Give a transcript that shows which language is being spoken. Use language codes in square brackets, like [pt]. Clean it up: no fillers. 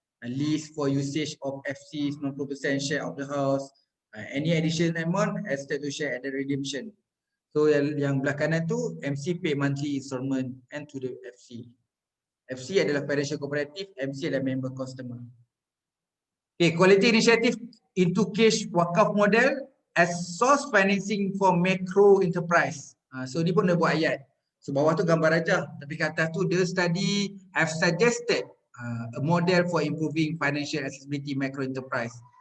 [en] Lease for usage of FC 90% share of the house. Any additional amount expected to share at the redemption. So [ms] yang belah kanan tu [en] MC pay monthly installment and to the FC. [ms] FC adalah financial cooperative, MC adalah member customer. [en] Okay, quality initiative into cash wakaf model as source financing for macro enterprise. [ms] So ni pun dah buat ayat. So bawah tu gambar rajah, tapi kat atas tu [en] the study have suggested a model for improving financial accessibility macro enterprise.